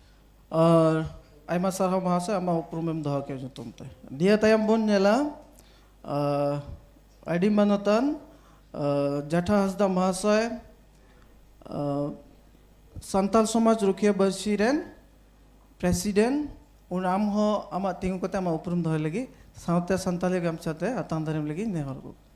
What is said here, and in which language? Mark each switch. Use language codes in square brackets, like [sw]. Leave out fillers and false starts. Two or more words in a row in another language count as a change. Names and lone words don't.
[sat] और आयमा सरहाव महाशय आमा उपरूम एम दहा के जुतुमते दिया तायम बन नेला आदि मानतान जाठा हासदा महाशय सान्ताल समाज रुखिया बर्सी रेन प्रेसिडेंट उनाम हो आमा तिंगु कते आमा उपरुम दहय लगी सावते सान्ताली गामचाते आतां दारिम लगी नेहर को